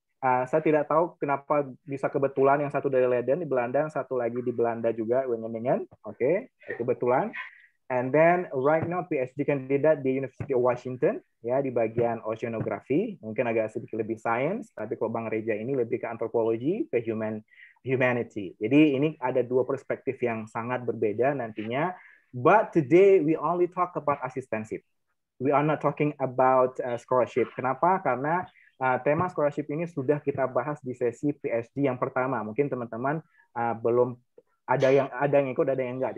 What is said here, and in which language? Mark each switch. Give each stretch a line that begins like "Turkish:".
Indonesian: Saya tidak tahu kenapa bisa kebetulan yang satu dari Leiden di Belanda, yang satu lagi di Belanda juga, Wageningen. Oke, kebetulan.
English: And then right now PhD candidate
Indonesian: di University of Washington ya di bagian oceanography, mungkin agak sedikit lebih science, tapi kalau Bang Reja ini lebih ke antropologi, ke humanity. Jadi ini ada dua perspektif yang sangat berbeda nantinya.
English: But today we only talk about assistantship. We are not talking about scholarship.
Indonesian: Kenapa? Karena tema scholarship ini sudah kita bahas di sesi PhD yang pertama. Mungkin teman-teman belum ada yang ikut, ada yang enggak.